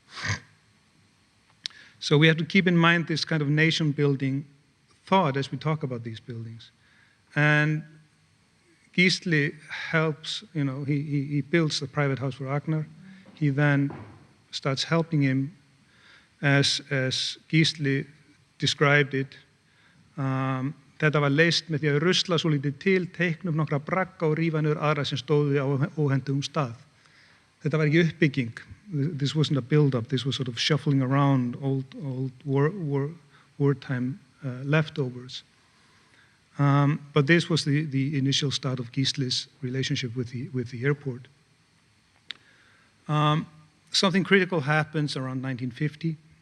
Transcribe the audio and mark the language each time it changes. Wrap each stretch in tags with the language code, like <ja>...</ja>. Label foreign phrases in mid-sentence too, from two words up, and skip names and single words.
<en>So we have to keep in mind this kind of nation-building thought as we talk about these buildings. And Gísli helps, he builds a private house for Agnar. He then starts helping him, as Gísli described it.</en> <is>Þetta var leyst með því að rusla svo lítið til, teikna upp nokkra bragga og rífa niður aðra sem stóðu á óhentugum stað. Þetta var ekki uppbygging.</is> <en>This wasn't a build-up. This was sort of shuffling around old wartime leftovers. But this was the initial start of Gísli's relationship with the airport. Something critical happens around 1950.</en>